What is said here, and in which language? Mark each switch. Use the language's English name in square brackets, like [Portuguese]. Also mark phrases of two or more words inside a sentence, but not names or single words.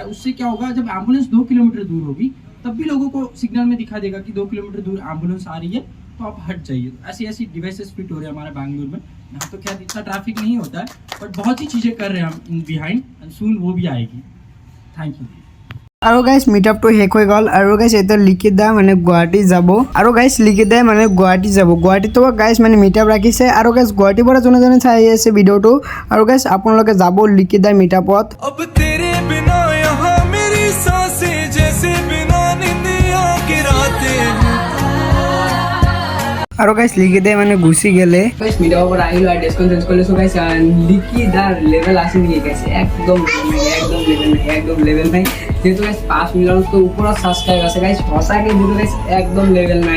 [Hindi] उससे क्या होगा, जब एम्बुलेंस 2 किलोमीटर दूर होगी तब भी लोगों को सिग्नल में दिखा देगा कि 2 किलोमीटर दूर एम्बुलेंस आ रही है, तो आप हट जाइए। ऐसी ऐसी डिवाइसेस फिट हो रहे हैं हमारे बैंगलोर में। यहाँ तो खैर इतना ट्रैफिक नहीं होता है, बट बहुत ही चीज़ें कर रहे हैं हम बिहाइंड, [English] and soon [Hindi] वो भी आएगी। थैंक यू। [Assamese] আৰু গাইজ মিটআপটো শেষ হৈ গ'ল। আৰু গাইজ এতিয়া লিকিত দা মানে গুৱাহাটী যাব। আৰু গাইজ লিকিত দাই মানে গুৱাহাটী যাব। গুৱাহাটীতো গাইজ মানে মিটআপ ৰাখিছে। আৰু গাইজ গুৱাহাটীৰ পৰা যোনে যোনে চাই আছে ভিডিঅ'টো, আৰু গাইজ আপোনালোকে যাব লিকিত দাই মিটআপত। [Hindi] अब तेरे बिना यहाँ मेरी सांसें जैसे बिना निंदिया की रातें। [Assamese] আৰু গাইজ লিকি দাই মানে গুচি গেলে। গাইজ মিটআপৰ পৰা আহিলোঁ আৰু ড্ৰেছখন চেঞ্জ কৰি লৈছোঁ। গাইজ লিকি দাৰ লেভেল আছে নেকি গাইজ? একদম লেভেল নাই। যেহেতু গাইজ 5 মিলিয়নতকৈ ওপৰত ছাবস্ক্ৰাইব আছে গাইজ, সঁচাকৈ যিটো গাইজ একদম লেভেল নাই।